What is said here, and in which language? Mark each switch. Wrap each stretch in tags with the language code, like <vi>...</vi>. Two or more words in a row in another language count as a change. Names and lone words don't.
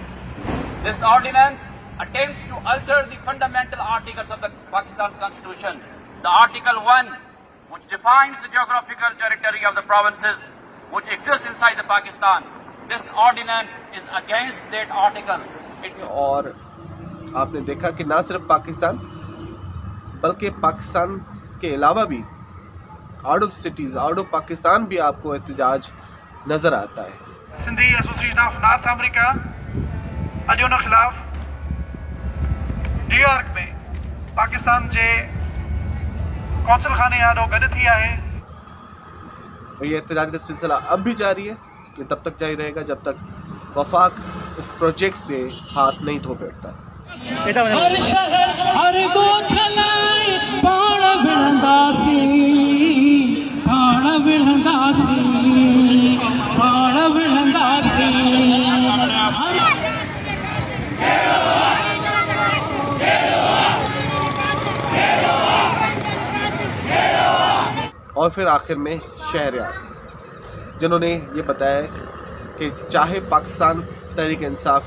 <en>This ordinance attempts to alter the fundamental articles of the Pakistan's constitution. The Article 1, which defines the geographical territory of the provinces which exist inside the Pakistan. This ordinance is against that article.</en> <ur>اور آپ نے دیکھا کہ نہ صرف پاکستان بلکہ پاکستان کے علاوہ بھی</ur> <en>out of cities, out of Pakistan</en> <ur>بھی آپ کو احتجاج نظر آتا ہے.</ur> <sd>सिंधी एसोसिएशन ऑफ नॉर्थ अमेरिका अॼु उन ख़िलाफ़ न्यूयॉर्क में पाकिस्तान जे कौंसल खाने यादो गॾु थी आहे।</sd> <ur>یہ احتجاج کا سلسلہ اب بھی جاری ہے، یہ تب تک جاری رہے گا جب تک وفاق اس پروجیکٹ سے ہاتھ نہیں دھو بیٹھتا.</ur> <sd>हर शहर हर गोथलाई पाण विढ़ंदासी, पाण विढ़ंदासी, पाण विढ़ंदासी।</sd> <ur>اور پھر آخر میں شہریار، جنہوں نے یہ بتایا کہ چاہے پاکستان تحریک انصاف</ur>